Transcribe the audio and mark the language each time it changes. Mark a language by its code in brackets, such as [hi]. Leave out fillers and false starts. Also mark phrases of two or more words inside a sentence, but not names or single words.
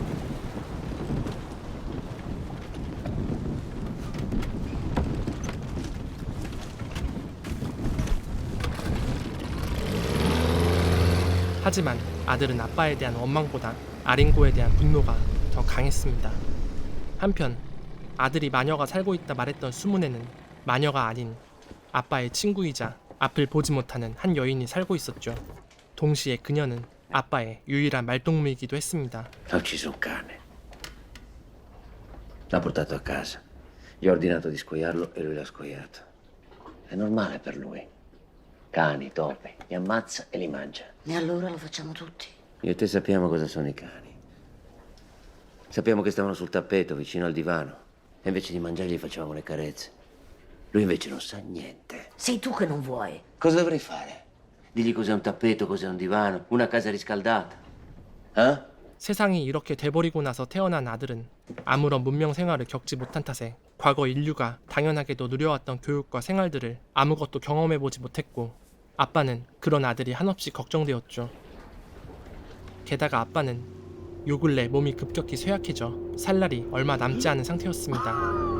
[ko] 하지만 아들은 아빠에 대한 원망보다 아린고에 대한 분노가 더 강했습니다. 한편 아들이 마녀가 살고 있다 말했던 수문에는 마녀가 아닌 아빠의 친구이자 앞을 보지 못하는 한 여인이 살고 있었죠. 동시에 그녀는 아빠의 유일한 말동무이기도 했습니다. [it] Ha ucciso un cane. L'ha portato a casa. Gli ho ordinato di scoiarlo e lui l'ha scoiato. È normale per lui. Cani, topi, li ammazza e li mangia. E allora lo facciamo tutti. Io e te sappiamo cosa sono i cani. Sappiamo che stavano sul tappeto vicino al divano e invece di mangiarli gli facevamo le carezze. Lui invece non sa niente. Sei tu che non vuoi. Cosa dovrei fare? Digli cos'è un tappeto, cos'è un divano, una casa riscaldata. Eh? [ko] 세상이 이렇게 돼버리고 나서 태어난 아들은 아무런 문명 생활을 겪지 못한 탓에 과거 인류가 당연하게도 누려왔던 교육과 생활들을 아무것도 경험해보지 못했고 아빠는 그런 아들이 한없이 걱정되었죠. 게다가 아빠는 요 근래 몸이 급격히 쇠약해져 살 날이 얼마 남지 않은 상태였습니다.